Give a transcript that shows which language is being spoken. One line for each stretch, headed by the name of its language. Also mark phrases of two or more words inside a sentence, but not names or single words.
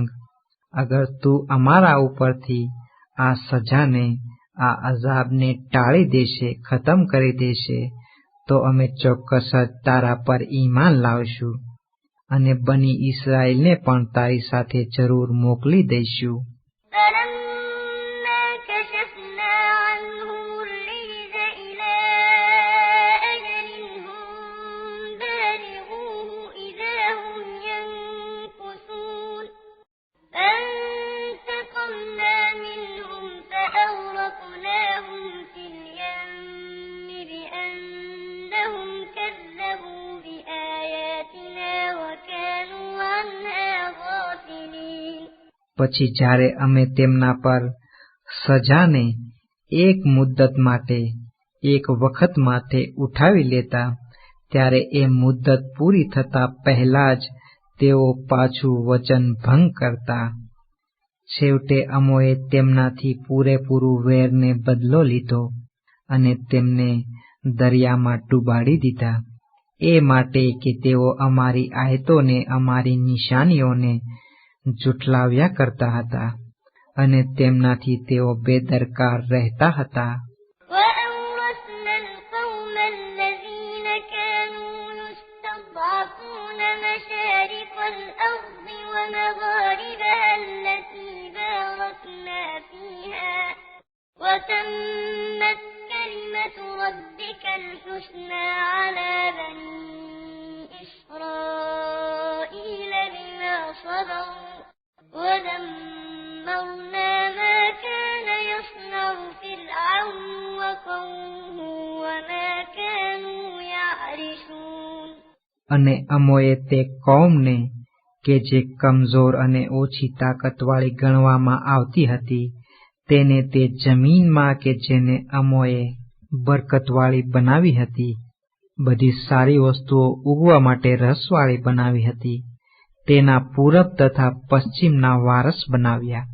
Gujarati: અગર તું અમારા ઉપરથી આ સજાને, આ અઝાબને ટાળી દેશે, ખતમ કરી દેશે, તો અમે ચોક્કસ જ તારા પર ઈમાન લાવશું અને બની ઇસ્રાએલને પણ તારી સાથે જરૂર મોકલી દઈશું.
Arabic: فلما كشفنا عنهم الرجز إلى أجل هم بالغوه إذا هم ينكثون فانتقمنا منهم فأغرقناهم في اليم بأنهم كذبوا بآياتنا وكانوا عنها غافلين.
Gujarati: પછી જ્યારે અમે તેમના પર સજાને એક મુદ્દત માટે, એક વખત માટે ઉઠાવી લેતા ત્યારે એ મુદ્દત પૂરી થતા પહેલા જ તેઓ પાછું વચન ભંગ કરતા. છેવટે અમોએ તેમનાથી પૂરેપૂરું વેરને બદલો લીધો અને તેમને દરિયામાં ડૂબાડી દીધા, એ માટે કે તેઓ અમારી આયતોને, અમારી નિશાનીઓને જુઠલાવ્યા કરતા હતા અને તેમનાથી તેઓ બેદરકાર રહેતા હતા.
Arabic: وأورثنا القوم الذين كانوا يستضعفون مشارق الأرض ومغاربها التي باركنا فيها وتمت كلمة ربك الحسنى على بني إسرائيل بما صبروا ودمرنا ما كان يصنع فرعون وقومه وما كانوا يعرشون.
Gujarati: અને અમોએ તે કૌમને કે જે કમજોર અને ઓછી તાકતવાળી ગણવામાં આવતી હતી તેને તે જમીનમાં કે જેને અમોએ બરકતવાળી બનાવી હતી, બધી સારી વસ્તુઓ ઉગવા માટે રસવાળી બનાવી હતી, તેના પૂરબ તથા પશ્ચિમના વારસ બનાવ્યા.